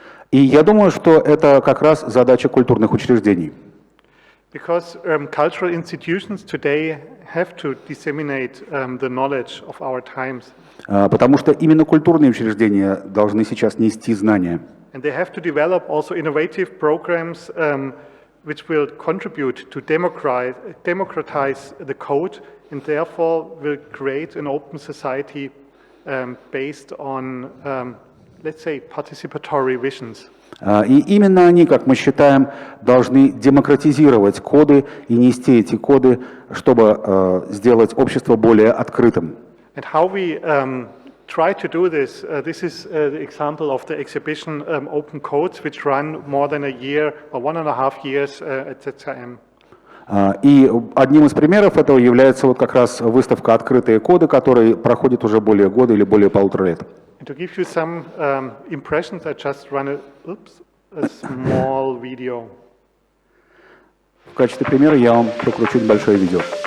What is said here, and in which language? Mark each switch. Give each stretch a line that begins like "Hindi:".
Russian: И я думаю, что это как раз задача культурных учреждений.
English: Because cultural institutions today have to disseminate the knowledge of our times.
Russian: Потому что именно культурные учреждения должны сейчас нести знания.
English: And they have to develop also innovative programs which will contribute to democratize the code and therefore will create an open society based on, let's say, participatory visions.
Russian: И именно они, как мы считаем, должны демократизировать коды и нести эти коды, чтобы сделать общество более открытым.
English: And how we try to do this, this is the example of the exhibition Open Codes, which run more than a year or 1.5 years at ZKM.
Russian: И одним из примеров этого является вот как раз выставка «Открытые коды», которая проходит уже более года или более 1,5 лет.
English: And to give you some impressions, I just run a small video.
Russian: В качестве примера я вам прокручу небольшое видео.